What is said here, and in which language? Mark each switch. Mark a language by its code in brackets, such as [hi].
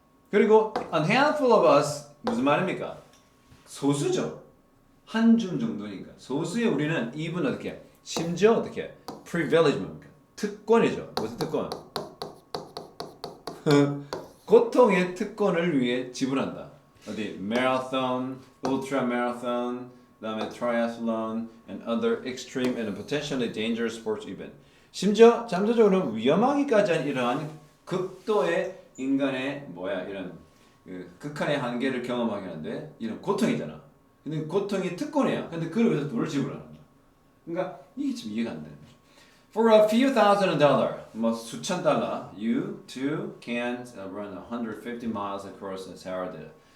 [en] 그리고 a handful of us, [ko] 무슨 말입니까? 소수죠. 한 줌 정도니까. 소수의 우리는 even 어떻게 심지어 어떻게 privilege 뭡니까? 특권이죠. 무슨 특권? 고통의 특권을 위해 지불한다. [en] 어디 marathon, ultra marathon, 그다음에 triathlon and other extreme and potentially dangerous sports event. [ko] 심지어 잠재적으로 위험하기까지 한 이러한 극도의 인간의 이런 극한의 한계를 경험하게 하는데 이런 고통이잖아. 근데 고통이 특권이야. 근데 그걸 위해서 돈을 지불하는 거야. 그러니까 이게 좀 이해가 안 되는 거죠. [en] For a few $1,000, [ko] 수천 달러, [en] you too can run 150 miles across the Sahara Desert.